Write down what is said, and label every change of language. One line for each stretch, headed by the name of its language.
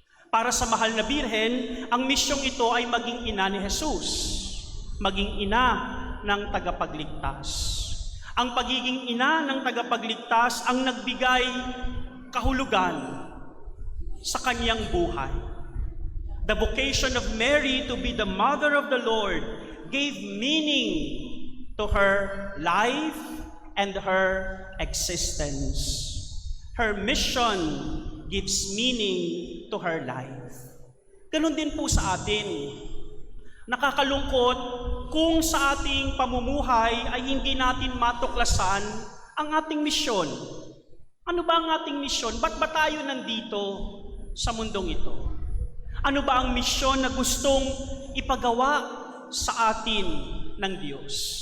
Filipino: Para sa Mahal na Birhen, ang misyong ito ay maging ina ni Jesus, maging ina ng tagapagligtas. Ang pagiging ina ng tagapagligtas ang nagbigay kahulugan sa kanyang buhay.
English: The vocation of Mary to be the mother of the Lord gave meaning to her life and her existence. Her mission gives meaning to her life.
Filipino: Ganun din po sa atin. Nakakalungkot kung sa ating pamumuhay ay hindi natin matuklasan ang ating misyon. Ano ba ang ating misyon? Ba't ba tayo nandito sa mundong ito? Ano ba ang misyon na gustong ipagawa sa atin ng Diyos?